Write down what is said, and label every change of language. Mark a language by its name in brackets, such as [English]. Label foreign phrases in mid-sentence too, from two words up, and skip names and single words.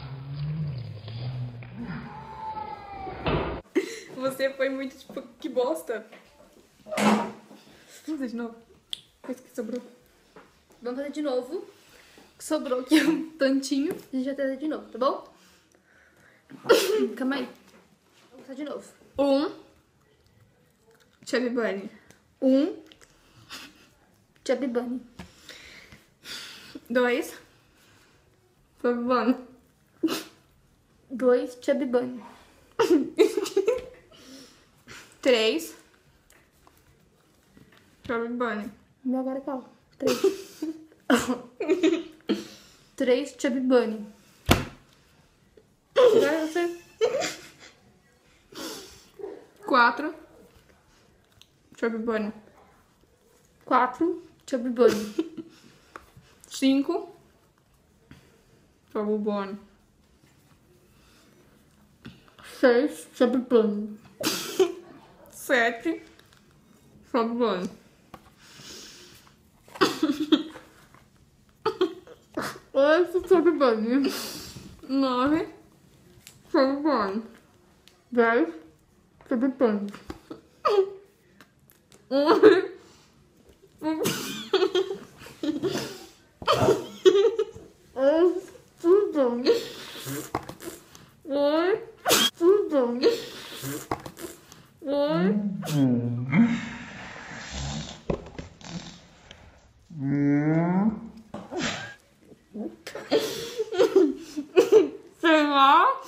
[Portuguese] Você foi muito, tipo, que bosta. Vamos fazer de novo? Coisa que sobrou. Vamos fazer de novo. Sobrou aqui um tantinho. A gente vai fazer de novo, tá bom? Calma aí. Vamos fazer de novo. 1. Chubby Bunny. 1. Chubby Bunny. 2. Chubby Bunny. 2, Chubby Bunny. 3. Chubby Bunny. Meu agora calma. 3. 3, Chubby Bunny. Agora você. 4. Chubby Bunny. 4, Chubby Bunny. 5. Chubby Bunny. 6, Chubby Bunny. 7. Chubby Bunny. 8, Chubby Bunny. 9. Chubby Bunny. 10, Chubby Bunny. Tudo. Oi. Tudo. Oi. Sei lá.